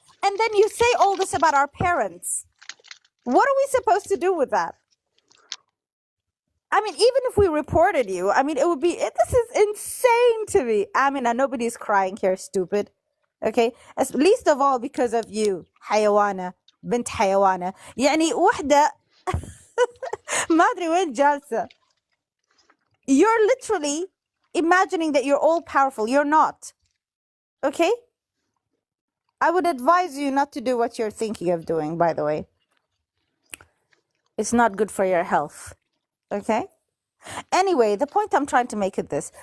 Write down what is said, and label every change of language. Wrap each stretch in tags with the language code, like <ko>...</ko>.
<en>And then you say all this about our parents. What are we supposed to do with that? I mean, even if we reported you, I mean, it would be, this is insane to me. I mean, nobody's crying here, stupid. Okay? As least of all because of you,</en> <ar>حيوانة, بنت حيوانة. يعني وحدة ما أدري وين جالسة.</ar> <en>You're literally imagining that you're all powerful. You're not. Okay? I would advise you not to do what you're thinking of doing, by the way. It's not good for your health. Okay? Anyway, the point I'm trying to make is this.</en>